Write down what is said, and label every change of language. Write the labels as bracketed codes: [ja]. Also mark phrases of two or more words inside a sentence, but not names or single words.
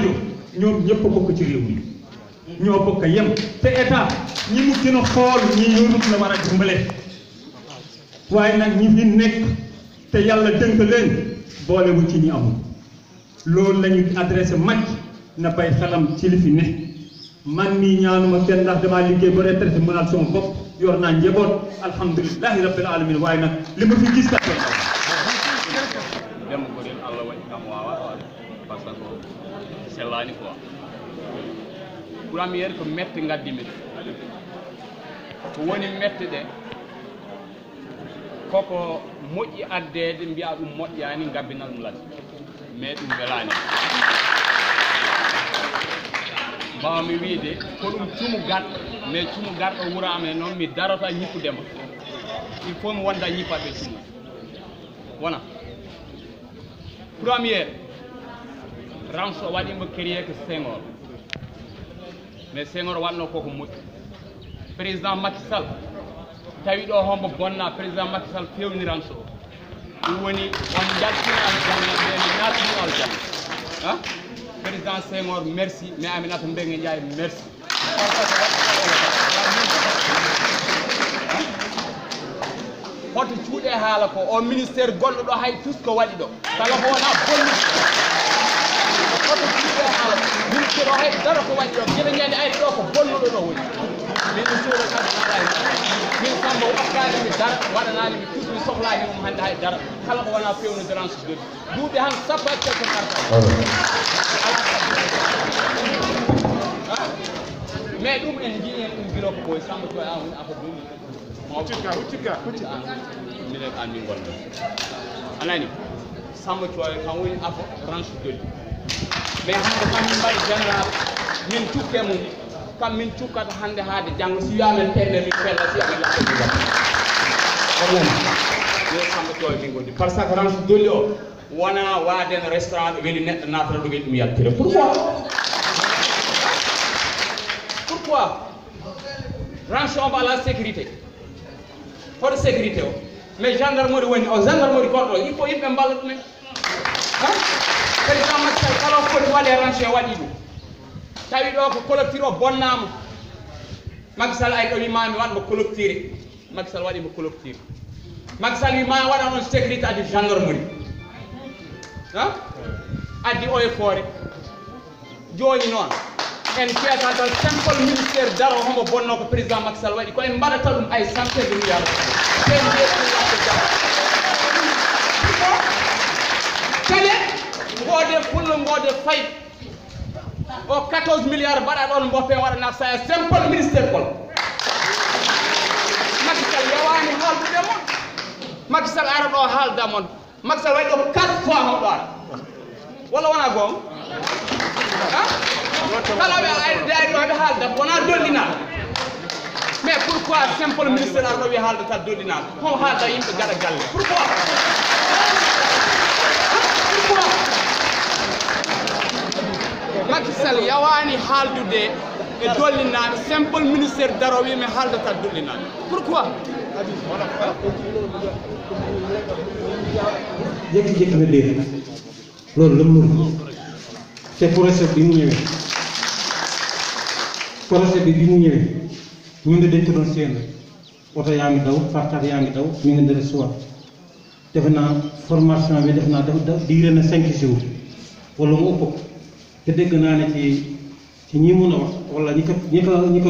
[wo] fajo ñoom ñëpp a bokk ci réew mi ñoo bokk yem te état ñi mu gën a xool ñi yoonut la war a dimbale waaye nag ñi fi nekk te yàlla dënk leen boolewul ci ñi amul loolu la ñu adressé Macky na bay xelam ci li fi ne man mii ñaanuma kenn ndax damaa liggéey ba retraité mënal sama bopp yor naa njaboot [ar] الحمد لله رب العالمين [wo] waaye nag li ma fi gis kat [ff] dem ko den Allah waɗi kam wawa par ce que sellani quoi premiére ko mette gaddimi ko woni mette ɗe koko moƴƴi addede mbiya ɗum moƴƴani gabbinal ɗum ladde mais ɗum welani mbawmi wiide ko ɗum cuumu garɗo mais cuumu garɗo wuuro amen noon mi darota ñippudema [fr] il faut [ff] mi wonda ñippaɓe cuumu wona premiére Ranso waɗimo créé ko Senghor mais Senghor waɗno koko moƴƴi président Macky Sall tawi ɗo hombo bonna président Macky Sall fewni Ranso ɗum woni on jaltini aljanna ɓene natini aljanna ha président Senghor merci mais Aminata Mbengue Ndiaye merci hoto cuuɗe haala ko o ministére gonɗo ɗo hay tous ko waɗi ɗo kala ko wona bollu hoto cuuɗe haala ko ministére o hay dara ko waɗi ɗo guila ñande ayde ɗo ko bonnuɗo ɗo woni min suuɗo kadi waɗani min Samba wakkani mi dara waɗanani mi tous mi sohlani mum hannde hay dara kala ko wona fewnude range doli duuɓi han sappo [fr] et quelque [ff] karta mais ɗum en jii hen ɗum guilo ko ɓooy Samba Thioye an woni affaire ɗum huccika minen an min gonɗo anani Samba Thioye kam woni affaire range doli mais hande kam min mbaɗi général min cukke mum kam min cukkata hande haade janggo si wiyamen tenne min fella si amen laɓɓe ɗum yo Samba Thioye min gondi par ce que range doli o wona waaden restaurant ɗo weeli neɗɗo natata ɗo weeli ɗum yaltire pourquoi range o mbo ala sécurité hoto sécurité o mais gendarmerie woni o gendarmerie gonɗo [fr] il faut [ff] yimɓe mballa ɗumen président Macky Sall kala foti waɗe range o waɗi ɗum tawi ɗo ko collecteur o bonnama Macky Sall ay ɗo wimami waɗmo collecteur Macky Sall waɗimo collecteur Macky Sall wimami waɗa on sécurité addi gendarmerie addi [fr] eaux et forêt [ff] joni noon en fiyata tan [fr] simple ministére [ff] daro hombo bonno ko président Macky Sall waɗi ko en mbaɗata ɗum ay [fr] centaine de milliards [ff] kadi mbode fullo mbode fay o 14 milliards mbaɗa ɗon mboppe waɗana saya [fr] simple ministére [ff] kol Macky Sall yawani haaldude mon Macky Sall ara ɗo haalda mon Macky Sall waɗi ɗo 4 fois hawɗo ara walla wona goom kala ɓe ayde ɗo ɓe haalda wona dollinaɗo [fr] mais pourquoi simple ministére [ff] ara ɗo wi haaldata dollinaɗo hon haalda yimɓe gaɗa galle pourquoi Macky Sall yawani haaldude e dollinaɓe [fr] simple ministére [ff] daro wimi haaldata dollinaɓe pourquoi [wo] jékki-jékki na dee loolu la mu te projet bi mu ñëwee ñu ngi dañ ko doon séen oto yaa ngi daw fartar yaa ngi daw ñu ngi dara suwat defe naa formation bi def naa dafa diire na 5 jours wala mu ëpp te dégg naa ne ci ñi mun a wax wala ñi ko